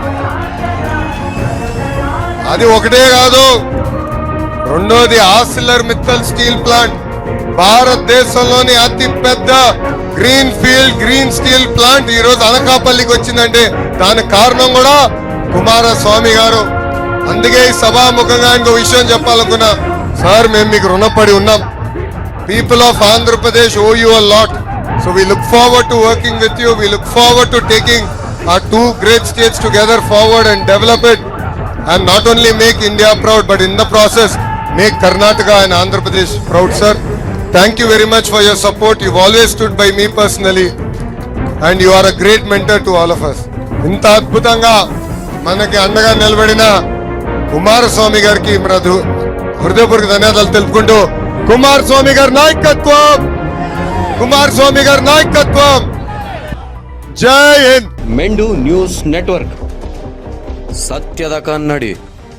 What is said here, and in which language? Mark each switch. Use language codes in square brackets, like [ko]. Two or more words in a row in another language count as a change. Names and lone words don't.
[te] అది ఒకటే కాదు, రెండోది ఆర్సిలర్ మిత్తల్ స్టీల్ ప్లాంట్, భారతదేశంలోని అతి పెద్ద [en] green steel plant [te] ఈ రోజు అనకాపల్లికి వచ్చిందంటే దానికి కారణం కూడా కుమారస్వామి గారు. అందుకే ఈ సభాముఖంగా ఇంకో విషయం చెప్పాలనుకున్నా. సార్, మేము మీకు రుణపడి ఉన్నాం. [en] People of Andhra Pradesh owe you a lot. So we look forward to working with you. we look forward to taking our 2 great states together forward and develop it, and not only make India proud but in the process make Karnataka and Andhra Pradesh proud. Sir, thank you very much for your support. You've always stood by me personally and you are a great mentor to all of us. [te] ఇంత అద్భుతంగా మనకి అండగా నిలబడిన కుమారస్వామి గారికి హృదయపూర్వక ధన్యవాదాలు తెలుపుకుంటూ, కుమారస్వామి గారి నాయకత్వం, [hi] जय हिंद. [te] మెండు న్యూస్ నెట్వర్క్. [kn] ಸತ್ಯದ ಕನ್ನಡಿ.